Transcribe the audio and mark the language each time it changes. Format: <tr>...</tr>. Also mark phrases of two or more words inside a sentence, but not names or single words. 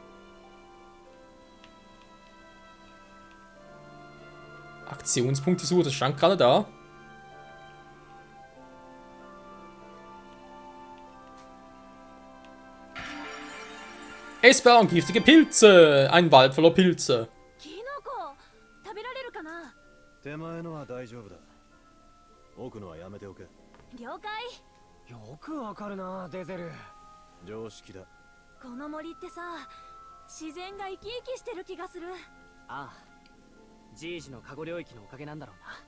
<de>Aktionspunkte suchen, das stand gerade da. Essbare und giftige Pilze. Ein Wald voller Pilze.</de> <ja>食べられるかな。手前のは大丈夫だ。奥のはやめておけ。了解。よくわかるな、デゼル。常識だ。この森ってさ、自然が生き生きしてる気がする。ああ、ジージのカゴ領域のおかげなんだろうな。</ja>